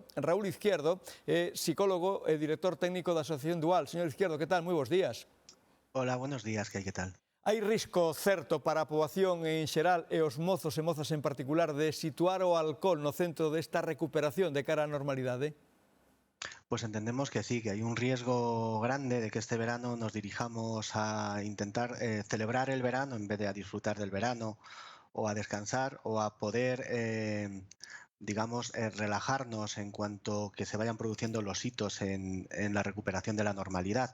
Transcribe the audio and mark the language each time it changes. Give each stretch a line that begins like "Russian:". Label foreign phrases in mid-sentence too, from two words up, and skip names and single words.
Galician: Raúl Izquierdo é psicólogo e director técnico da Asociación Dual. Señor Izquierdo, que tal? Moi bons días.
Spanish: Hola, buenos días, ¿qué tal?
Galician: Hai risco certo para a poboación en xeral e os mozos e mozas en particular de situar o alcohol no centro desta recuperación de cara á normalidade?
Spanish: Pues entendemos que sí, que hay un riesgo grande de que este verano nos dirijamos a intentar celebrar el verano en vez de a disfrutar del verano o a descansar o a poder, digamos, relajarnos en cuanto que se vayan produciendo los hitos en la recuperación de la normalidad.